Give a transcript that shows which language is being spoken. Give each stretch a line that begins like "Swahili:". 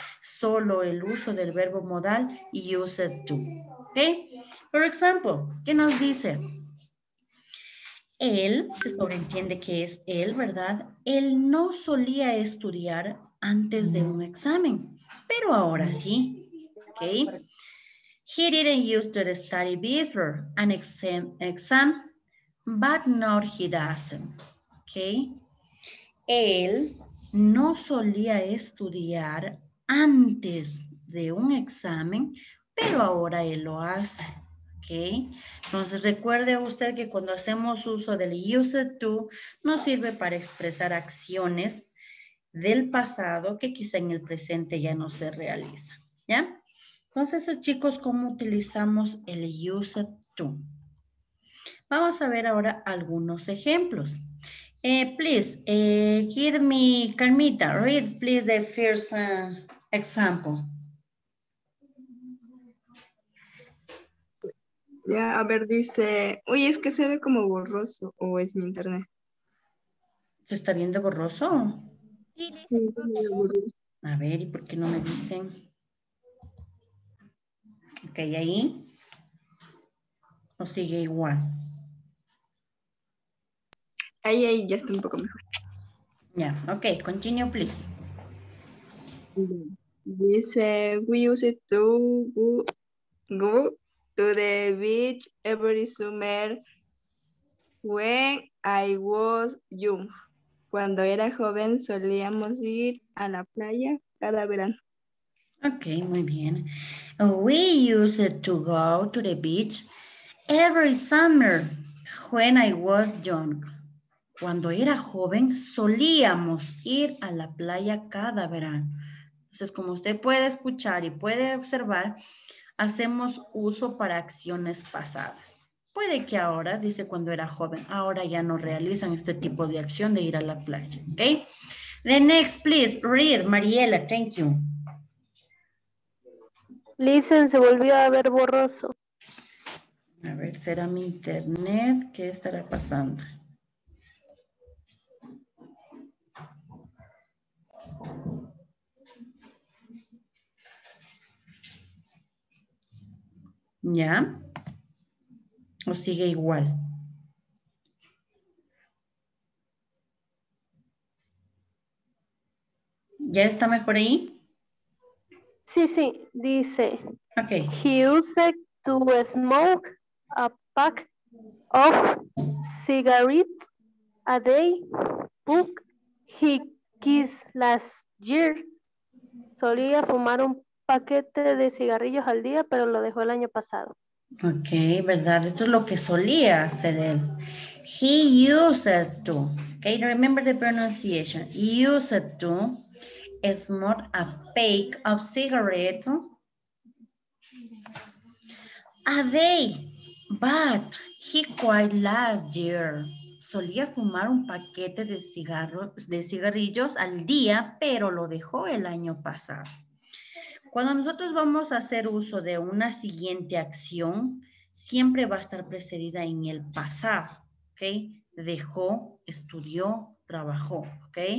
Spanish: Solo el uso del verbo modal used to. ¿Ok? Por ejemplo, ¿qué nos dice? Él, se sobreentiende que es él, ¿verdad? Él no solía estudiar antes de un examen, pero ahora sí. ¿Ok?
English: He didn't used to study before an exam, but now he doesn't.
Spanish: ¿Ok? Él no solía estudiar antes de un examen, pero ahora él lo hace. ¿Ok? Entonces recuerde usted que cuando hacemos uso del used to, nos sirve para expresar acciones del pasado que quizá en el presente ya no se realizan. ¿Ya? Entonces, chicos, ¿cómo utilizamos el used to? Vamos a ver ahora algunos ejemplos.
English: Please, give me, Carmita, read please the first example.
Spanish: Ya, a ver, dice, uy, es que se ve como borroso, o es mi internet. ¿Se está viendo borroso? Sí, se ve borroso. A ver, ¿y por qué no me dicen? Ok, ahí. ¿O sigue igual? Ahí ya está un poco mejor.
English: Ya, ok, continue please.
Spanish: Dice,
English: we used to go to the beach every summer when I was young.
Spanish: Cuando era joven solíamos ir a la playa cada verano. Ok, muy bien.
English: We used to go to the beach every summer when I was young.
Spanish: Cuando era joven solíamos ir a la playa cada verano. Entonces, como usted puede escuchar y puede observar, hacemos uso para acciones pasadas. Puede que ahora, dice cuando era joven, ahora ya no realizan este tipo de acción de ir a la playa. ¿Ok?
English: The next, please, read, Mariela, thank you. Listen,
Spanish: se volvió a ver borroso. A ver, ¿será mi internet? ¿Qué estará pasando? ¿Ya? ¿O sigue igual? ¿Ya está mejor ahí? Sí, dice. Ok.
English: He used to smoke a pack of cigarettes a day, but he kissed last year.
Spanish: Solía fumar un paquete de cigarrillos al día, pero lo dejó el año pasado. Ok, ¿verdad? Esto es lo que solía hacer él.
English: He used to. Okay, remember the pronunciation. Used to smoke a pack of cigarettes a day, but he quit last year.
Spanish: Solía fumar un paquete de cigarrillos al día, pero lo dejó el año pasado. Cuando nosotros vamos a hacer uso de una siguiente acción, siempre va a estar precedida en el pasado, ¿ok? Dejó, estudió, trabajó, ¿ok?